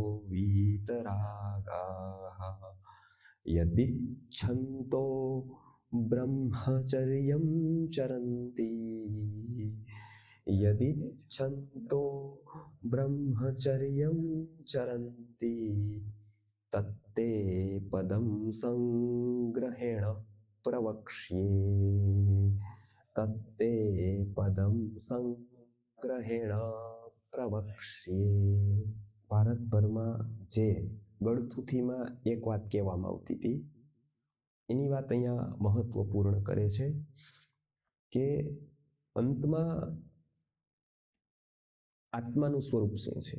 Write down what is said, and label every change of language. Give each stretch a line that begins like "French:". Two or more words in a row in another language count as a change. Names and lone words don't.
Sanskrit: वीतरागाः यदिच्छन्तो ब्रह्मचर्यं चरन्ति यदिच्छन्तो ब्रह्मचर्यं चरन्ति तत्ते पदं संग्रहेण प्रवक्ष्ये तत्ते पदं संग्रहेण प्रवक्ष्ये।
Gujarati: ભારતભરમાં જે ગળથુથીમાં એક વાત કહેવામાં આવતી હતી એની વાત અહીંયા મહત્વપૂર્ણ કરે છે કે અંતમાં આત્માનું સ્વરૂપ શું છે.